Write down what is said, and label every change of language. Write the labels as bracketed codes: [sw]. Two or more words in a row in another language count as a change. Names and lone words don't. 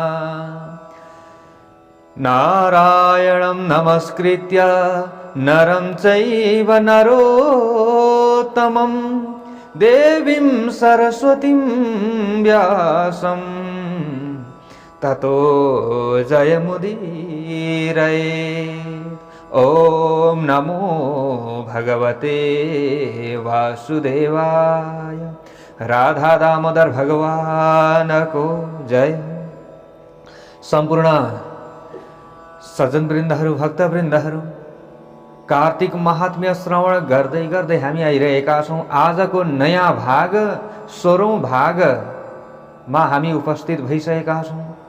[sa] नारायणं नमस्कृत्य नरं चैव नरोत्तमं देवीं सरस्वतीं व्यासं ततो जयमुदीरयेत्। ॐ नमो भगवते वासुदेवाय। [ne] राधा दामोदर भगवान को जय। सम्पूर्ण सज्जनवृन्दहरू, भक्तवृन्दहरू, कार्तिक महात्म्य श्रवण गर्दै गर्दै हामी आइरहेका छौँ। आजको नयाँ भाग 16औं भागमा हामी उपस्थित भइसकेका छौँ।